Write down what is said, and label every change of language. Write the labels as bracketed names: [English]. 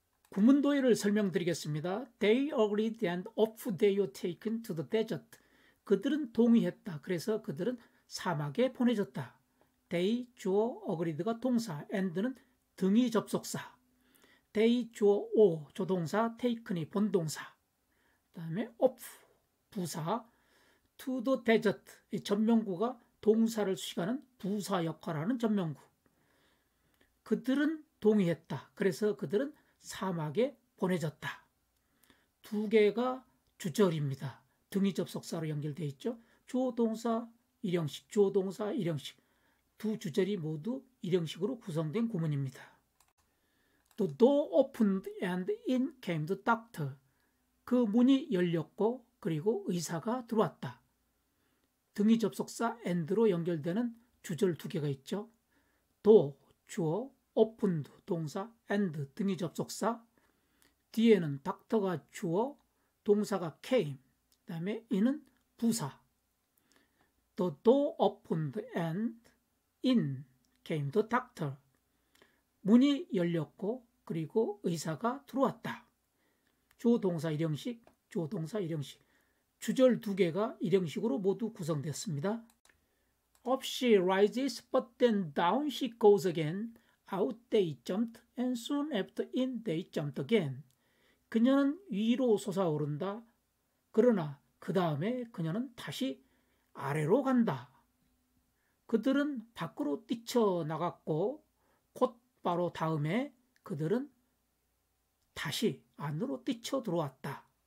[Korean] 구문도의를 설명드리겠습니다. [English] They agreed and off they were taken to the desert. [Korean] 그들은 동의했다. 그래서 그들은 사막에 보내졌다. They 주어 agreed가 동사, and는 등위 접속사. They 주어 o 조동사, taken이 본동사. 그 다음에 off 부사, to the desert 이 전명구가 동사를 수식하는 부사 역할하는 전명구. 그들은 동의했다. 그래서 그들은 사막에 보내졌다. 두 개가 주절입니다. 등위 접속사로 연결되어 있죠. 주어 동사 일형식, 주어 동사 일형식. 두 주절이 모두 일형식으로 구성된 구문입니다. [English] The door opened and in came the doctor. [Korean] 그 문이 열렸고 그리고 의사가 들어왔다. 등위 접속사 and로 연결되는 주절 두 개가 있죠. door 주어, opened 동사, and 등위 접속사. 뒤에는 닥터가 주어, 동사가 came, 그 다음에 in은 부사. [English] The door opened and in came the doctor. [Korean] 문이 열렸고 그리고 의사가 들어왔다. 주어 동사 일형식, 주어 동사 일형식. 주절 두 개가 일형식으로 모두 구성됐습니다. [English] Up she rises, but then down she goes again. Out they jumped, and soon after in they jumped again. [Korean] 그녀는 위로 솟아오른다. 그러나 그 다음에 그녀는 다시 아래로 간다. 그들은 밖으로 뛰쳐나갔고 곧바로 다음에 그들은 다시 안으로 뛰쳐 들어왔다.